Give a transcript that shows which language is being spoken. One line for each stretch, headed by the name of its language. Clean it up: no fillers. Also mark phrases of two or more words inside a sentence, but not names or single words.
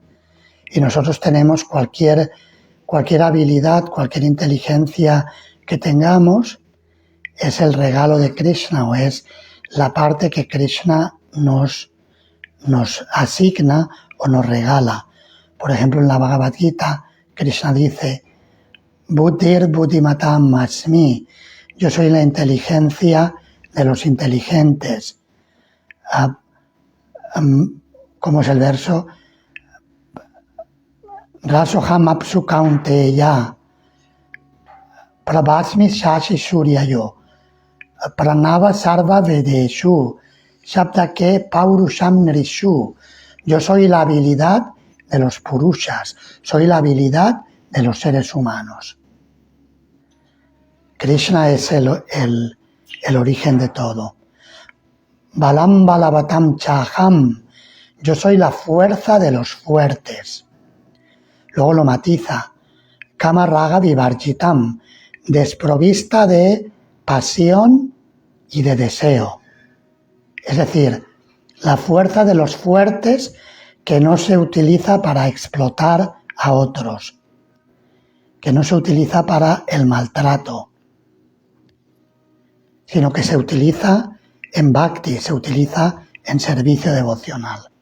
Spanish: Y nosotros tenemos cualquier habilidad, cualquier inteligencia que tengamos, es el regalo de Krishna o es la parte que Krishna nos asigna o nos regala. Por ejemplo, en la Bhagavad Gita, Krishna dice,
Sanskrit: Buddhir Buddhimatam Asmi,
Spanish: yo soy la inteligencia de los inteligentes. ¿Cómo es el verso?
Sanskrit: Rasoham apsu kaunteya, prabhasmi shashi suryayo, pranava sarva vedeshu, shabdake paurusham nrishu.
Spanish: Yo soy la habilidad de los purushas, soy la habilidad de los seres humanos. Krishna es el origen de todo.
Sanskrit: Balam balavatam chaham,
Spanish: yo soy la fuerza de los fuertes. Luego lo matiza,
Sanskrit: kama raga vivarjitam,
Spanish: desprovista de pasión y de deseo. Es decir, la fuerza de los fuertes que no se utiliza para explotar a otros, que no se utiliza para el maltrato, sino que se utiliza en bhakti, se utiliza en servicio devocional.